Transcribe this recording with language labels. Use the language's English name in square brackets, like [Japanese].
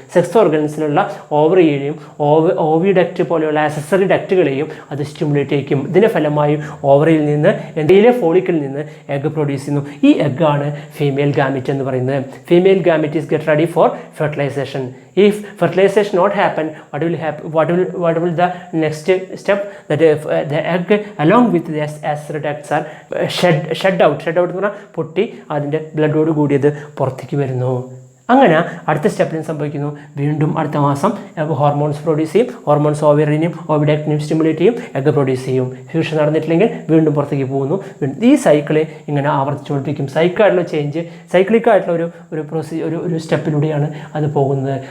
[Malayalam] Sex ഓർഗൻസിലുള്ള ഓവറിയെയും oviduct പോലെയുള്ള accessory duct അത് stimulate ചെയ്യും. ഇതിൻ്റെ ഫലമായി ഓവറിയിൽ നിന്ന് എന്തെങ്കിലും ഫോളിക്കിൽ നിന്ന് എഗ് പ്രൊഡ്യൂസ് ചെയ്യുന്നു. ഈ എഗ്ഗാണ് [English] Female gamete എന്ന് പറയുന്നത്. Female gamete is get ready for fertilization. If fertilization not happen, what will the next step? That the egg along with the acid ducts are shed out [Malayalam] എന്ന് പറഞ്ഞാൽ പൊട്ടി അതിൻ്റെ ബ്ലഡോട് കൂടിയത് പുറത്തേക്ക് വരുന്നു. അങ്ങനെ അടുത്ത സ്റ്റെപ്പിൽ സംഭവിക്കുന്നു. വീണ്ടും അടുത്ത മാസം ഹോർമോൺസ് പ്രൊഡ്യൂസ് ചെയ്യും. ഹോർമോൺസ് ഓവറിനെയും ഓവിഡക്റ്റിനെയും സ്റ്റിമുലേറ്റ് ചെയ്യും, എഗ് പ്രൊഡ്യൂസ് ചെയ്യും. ഫ്യൂഷൻ നടന്നിട്ടില്ലെങ്കിൽ വീണ്ടും പുറത്തേക്ക് പോകുന്നു. ഈ സൈക്കിള് ഇങ്ങനെ ആവർത്തിച്ചുകൊണ്ടിരിക്കും. സൈക്ലിക്കായിട്ടുള്ള ഒരു സ്റ്റെപ്പിലൂടെയാണ് അത് പോകുന്നത്.